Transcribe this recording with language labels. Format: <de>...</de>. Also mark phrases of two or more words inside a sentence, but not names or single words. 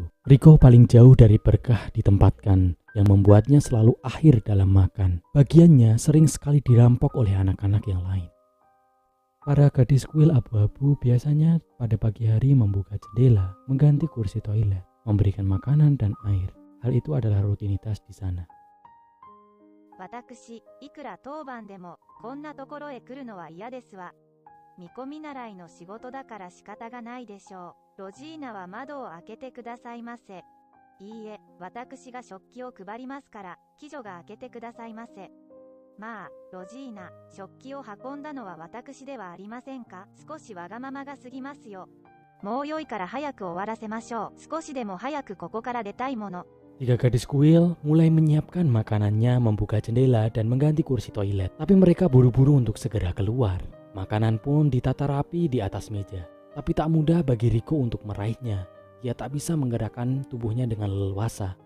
<id>Riko paling jauh dari berkah ditempatkan, yang membuatnya selalu akhir dalam makan. Bagiannya sering sekali dirampok oleh anak-anak yang lain. Para gadis kuil abu-abu biasanya pada pagi hari membuka jendela, mengganti kursi toilet, memberikan makanan dan air. Hal itu adalah rutinitas di sana.</id> <ja>私、いくら当番でもこんなところへ来るのは嫌ですわ。見込み習いの仕事だから仕方がないでしょう。ロジーナは窓を開けてくださいませ。いいえ、私が食器を配りますから、貴女が開けてくださいませ。まあ、ロジーナ、食器を運んだのは私ではありませんか。少しわがままが過ぎますよ。もう良いから早く終わらせましょう。少しでも早くここから出たいもの。</ja> <id>Tiga gadis kuil mulai menyiapkan makanannya, membuka jendela dan mengganti kursi toilet. Tapi mereka buru-buru untuk segera keluar. Makanan pun ditata rapi di atas meja. Tapi tak mudah bagi Riko untuk meraihnya. Dia tak bisa menggerakkan tubuhnya dengan leluasa.</id>